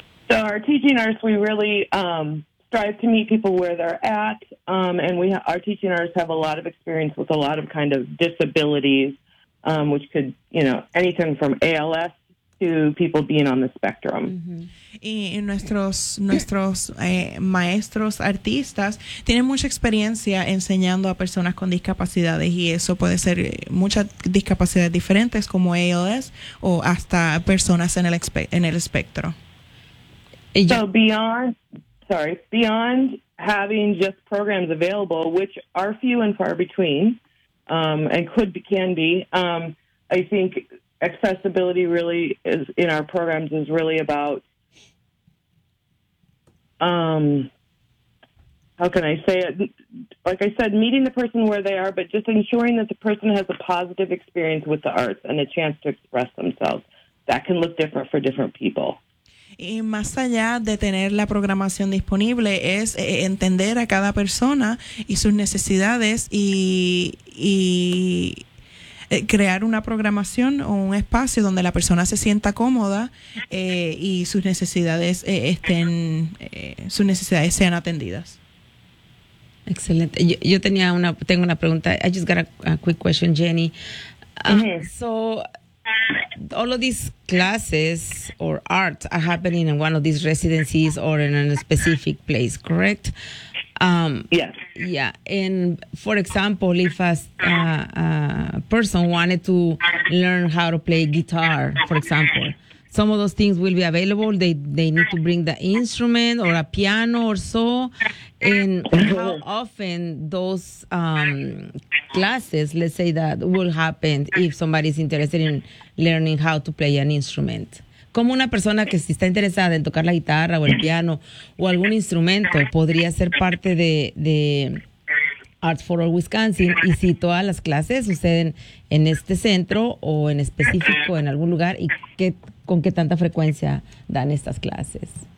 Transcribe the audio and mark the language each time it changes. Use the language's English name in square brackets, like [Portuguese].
[English] So our teaching artists, we really strive to meet people where they're at, and our teaching artists have a lot of experience with a lot of kind of disabilities, which could, you know, anything from ALS to people being on the spectrum. Mm-hmm. [Spanish] Y nuestros maestros artistas tienen mucha experiencia enseñando a personas con discapacidades y eso puede ser muchas discapacidades diferentes como ALS o hasta personas en el espectro. [English] So beyond, sorry, beyond having just programs available, which are few and far between, and could be, can be, I think accessibility really is in our programs is really about, how can I say it? Like I said, meeting the person where they are, but just ensuring that the person has a positive experience with the arts and a chance to express themselves. That can look different for different people. [Spanish] Y más allá de tener la programación disponible, es entender a cada persona y sus necesidades y crear una programación o un espacio donde la persona se sienta cómoda y sus necesidades estén sus necesidades sean atendidas. Excelente. Yo tenía una, tengo una pregunta. [English] I just got a quick question, [Spanish] Jenny. [English] So all of these classes or arts are happening in one of these residencies or in a specific place, correct? Yes. Yeah. And for example, if a person wanted to learn how to play guitar, for example, some of those things will be available. They need to bring the instrument or a piano or so. And how often those classes, let's say, that will happen if somebody is interested in learning how to play an instrument? [Spanish] ¿Cómo una persona que si está interesada en tocar la guitarra o el piano o algún instrumento podría ser parte de Arts for All Wisconsin? Y si todas las clases suceden en este centro o en específico en algún lugar, ¿y qué, con qué tanta frecuencia dan estas clases?